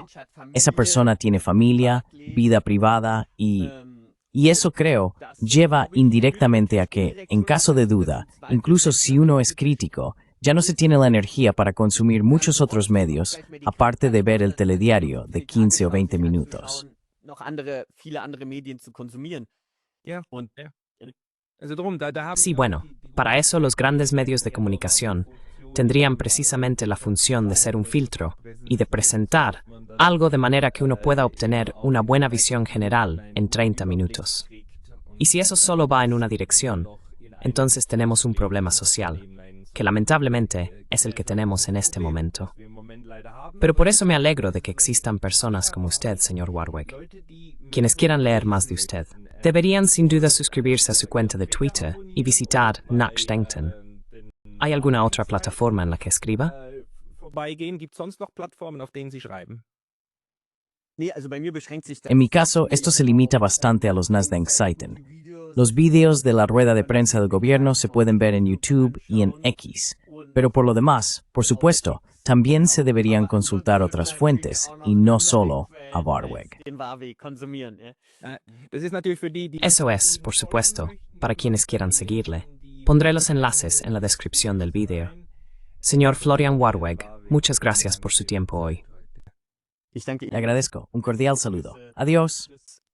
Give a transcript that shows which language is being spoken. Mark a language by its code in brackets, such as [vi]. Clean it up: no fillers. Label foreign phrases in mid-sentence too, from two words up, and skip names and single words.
[es] Esa persona tiene familia, vida privada y eso, creo, lleva indirectamente a que, en caso de duda, incluso si uno es crítico, ya no se tiene la energía para consumir muchos otros medios, aparte de ver el telediario de 15 o 20 minutos. [de] noch viele andere Medien zu konsumieren. Ja. Und Ja. Also drum, da haben [es] Sí, bueno, para eso los grandes medios de comunicación tendrían precisamente la función de ser un filtro y de presentar algo de manera que uno pueda obtener una buena visión general en 30 minutos. Y si eso solo va en una dirección, entonces tenemos un problema social, que lamentablemente es el que tenemos en este momento. Pero por eso me alegro de que existan personas como usted, señor Warwick. Quienes quieran leer más de usted, deberían sin duda suscribirse a su cuenta de Twitter y visitar Nachdenken. ¿Hay alguna otra plataforma en la que escriba? [de] vorbeigehen. Gibt es sonst noch Plattformen, auf denen Sie schreiben? nee, also bei mir beschränkt sich das. [es] En mi caso, esto se limita bastante a los Nachdenkseiten. Los vídeos de la rueda de prensa del gobierno se pueden ver en YouTube y en X. Pero por lo demás, por supuesto, también se deberían consultar otras fuentes y no solo a Warwick. [de] Den Warweg konsumieren. Ja. Das ist natürlich für die [es] Eso es, por supuesto, para quienes quieran seguirle. Pondré los enlaces en la descripción del vídeo. Señor Florian Warwick, muchas gracias por su tiempo hoy. [de] Ich danke Ihnen. [es] Le agradezco. Un cordial saludo. Adiós.